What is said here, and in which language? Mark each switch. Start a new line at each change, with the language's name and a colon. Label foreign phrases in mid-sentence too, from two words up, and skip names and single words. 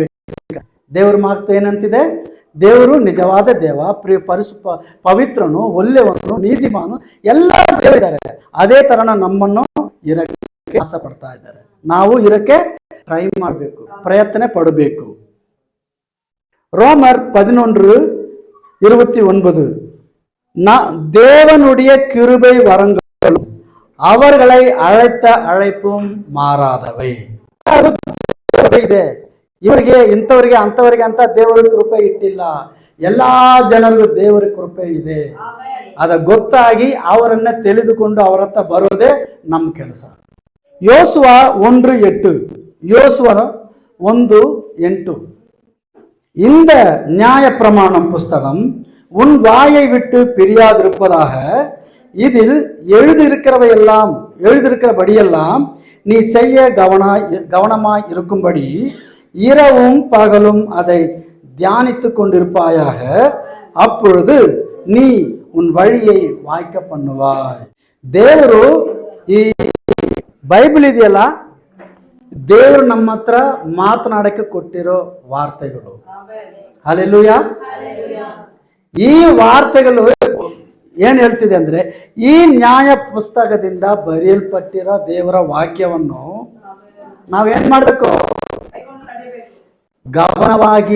Kannada: ದೇವ್ರ ಮಾತು ಏನಂತಿದೆ, ದೇವರು ನಿಜವಾದ ದೇವ, ಪವಿತ್ರನು, ಒಳ್ಳೆಯವನು, ನೀತಿಮಾನು, ಎಲ್ಲ ದೇವರಿದ್ದಾರೆ. ಅದೇ ತರನ ನಮ್ಮನ್ನು ಇರಕ್ಕೆ ಆಸೆ ಪಡ್ತಾ ಇದ್ದಾರೆ. ನಾವು ಇರಕ್ಕೆ ಟ್ರೈ ಮಾಡಬೇಕು, ಪ್ರಯತ್ನ ಪಡಬೇಕು.
Tamil: ரோமர் 11:29, தேவனுடைய கிருபை வரங்களும் அவர்களை அழைத்த அழைப்பும் ಮಾರಾದವೇ.
Kannada: ಇದೆ ಇವರಿಗೆ, ಇಂಥವರಿಗೆ, ಅಂಥವರಿಗೆ ಅಂತ ದೇವರ ಕೃಪೆ ಇಟ್ಟಿಲ್ಲ. ಎಲ್ಲಾ ಜನರಿಗೂ ದೇವರ ಕೃಪೆ ಇದೆ. ಅದ ಗೊತ್ತಾಗಿ ಅವರನ್ನ ತಿಳಿದುಕೊಂಡು ಅವರ ಹತ್ರ ಬರೋದೇ ನಮ್ಮ ಕೆಲಸ.
Tamil: யோசுவ 1:8, யோசுவ 1:8, இந்த நியாய பிரமாணம் புஸ்தகம் உன் வாயை விட்டு பிரியாதிருப்பதாக, இதில் எழுதியிருக்கிறபடியெல்லாம் நீ செய்ய கவனமாய் இருக்கும்படி இரவும் பகலும் அதை தியானித்து கொண்டிருப்பாயாக, அப்பொழுது நீ உன் வழியை வாய்க்க பண்ணுவாய்.
Kannada: ದೇವರು ಈ ಬೈಬಲ್ ಇದೆಯಲ್ಲ, ದೇವರು ನಮ್ಮ ಹತ್ರ ಮಾತನಾಡಕ್ಕೆ ಕೊಟ್ಟಿರೋ ವಾರ್ತೆಗಳು. ಹಲ್ಲೆಲೂಯಾ. ಈ ವಾರ್ತೆಗಳು ಏನ್ ಹೇಳ್ತಿದೆ ಅಂದ್ರೆ, ಈ ನ್ಯಾಯ ಪುಸ್ತಕದಿಂದ ಬರೆಯಲ್ಪಟ್ಟಿರೋ ದೇವರ ವಾಕ್ಯವನ್ನು ನಾವೇನ್ ಮಾಡ್ಬೇಕು, ಗಮನವಾಗಿ.